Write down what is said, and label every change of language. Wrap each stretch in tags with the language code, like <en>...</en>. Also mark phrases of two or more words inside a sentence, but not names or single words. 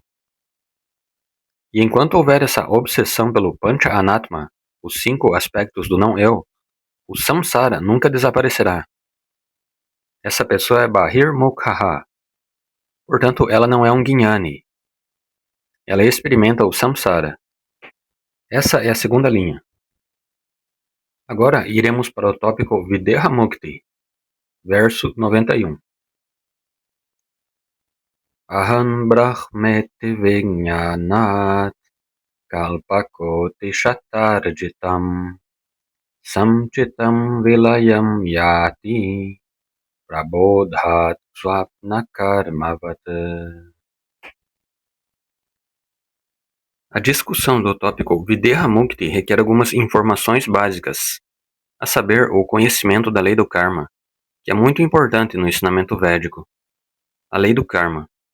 <pt>E enquanto houver essa obsessão pelo</pt> <sa>Pancha Anatma,</sa> <pt>os 5 aspectos do não-eu, o samsara nunca desaparecerá. Essa pessoa é</pt> <sa>Bahir Mokhaha.</sa> <pt>Portanto, ela não é um Jnani. Ela experimenta o samsara. Essa é a segunda linha. Agora iremos para o tópico</pt> <sa>Videha Mukti,</sa> <pt>verso 91.</pt> <sa>Aham brahmeti vijnanat kalpakoti shatarjitam samchitam vilayam yati prabodhat swapna karmavat.</sa> <pt>A discussão do tópico</pt> <sa>Videha Mukti</sa> <pt>requer algumas informações básicas, a saber, o conhecimento da lei do karma, que é muito importante no ensinamento védico. A lei do karma.</pt>